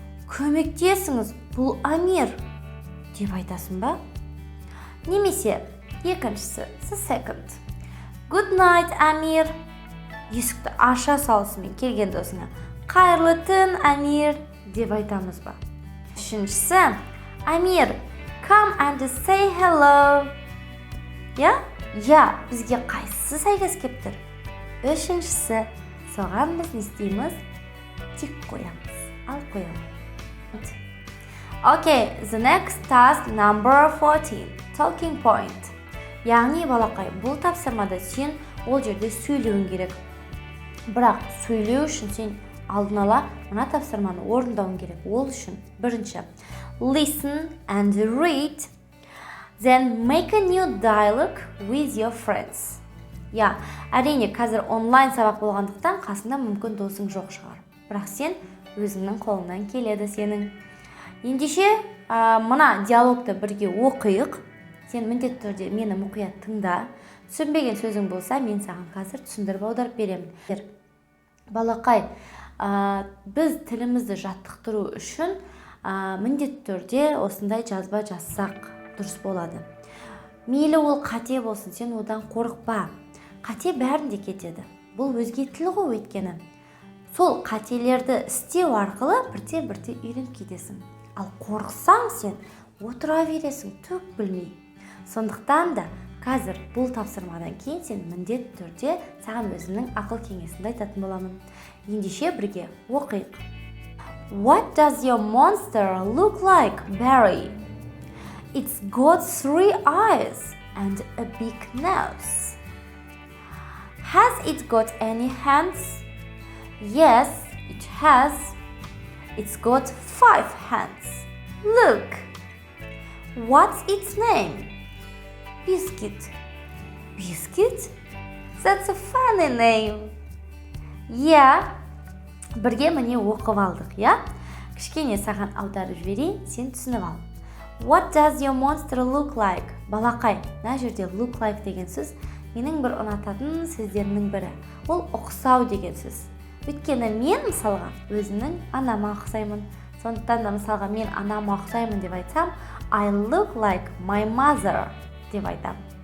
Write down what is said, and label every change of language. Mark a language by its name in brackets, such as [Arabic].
[Kazakh] Көмектесіңіз, бұл Амир деп айтасың ба? Немесе екіншісі, [English] the second. Good night, Amir. [Kazakh] Есікті аша салысымен келген досыңа. Қайырлы түн, Амир деп айтамыз ба? Үшіншісі, [English] Амир, come and say hello. [Kazakh] Бізге қайсысы сәйкес келіп тұр? Үшіншісі, соған біз не істейміз? Тик қоямыз, ал қоямыз. [English] Okay, the next task number 14, talking point. [Kazakh] Яғни балақай, бұл тапсырмада сен ол жерде сөйлеуің керек. Бірақ сөйлеу үшін сен алдын ала мына тапсырманы орындауың керек. Ол үшін бірінші, [English] listen and read, then make a new dialogue with your friends. [Kazakh] Әрине, қазір онлайн сабақ болғандықтан қасында мүмкін досың жоқ шығар. Бірақ сен өзіңнің қолыңнан келеді сенің. Ендеше, мына диалогты бірге оқиық. Сен міндетті түрде мені мұқият тыңда. Түсінбеген сөзің болса, мен саған қазір түсіндіріп аударып беремін. Балақай, біз тілімізді жаттықтыру үшін міндетті түрде осындай жазба жазсақ дұрыс болады. Мейлі ол қате болсын, сен одан қорықпа. Қате бәрінде кетеді. Бұл өзге тіл ғой өйткені. Сол қателерді істеу арқылы бірте-бірте үйреніп кетесің. Ал қорықсаң сен отыра бересің, түк білмей. Сондықтан да қазір бұл тапсырмадан кейін сен міндетті түрде саған өзімнің ақыл кеңесімді айтатын боламын. Ендеше бірге оқиық. [English] What does your monster look like, Barry? It's got 3 eyes and a big nose. Has it got any hands? Yes, it has. It's got 5 hands. Look. What's its name? Biscuit. Biscuit? That's a funny name. [Kazakh] Бірге міне оқып алдық, Кішкене саған аударып жіберейін, сен түсініп ал. [English] What does your monster look like? [Kazakh] Балақай, мына жерде look like деген сөз менің бір ұнататын сөздерімнің бірі. Ол ұқсау деген сөз. Өйткені мен мысалға өзімнің анама ұқсаймын. Сондықтан да мысалға мен анама ұқсаймын деп айтсам, [English] I look like my mother [Kazakh] деп айтам.